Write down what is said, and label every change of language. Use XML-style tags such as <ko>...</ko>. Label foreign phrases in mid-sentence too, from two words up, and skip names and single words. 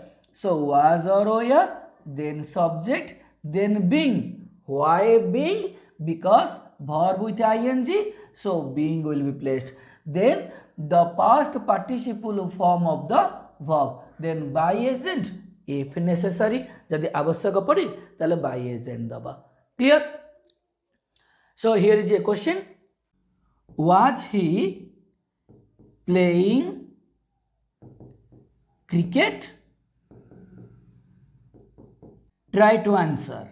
<en>So was or where, then subject, then being. Why being? Because verb with ing, so being will be placed. Then the past participle form of the verb, then by agent if necessary,</en> <or>ଯଦି ଆବଶ୍ୟକ ପଡ଼ି ତାହେଲେ</or> <en>by agent</en> <or>ଦବା. Clear?</or> <en>So here is a question. Was he playing cricket? Try to answer.</en>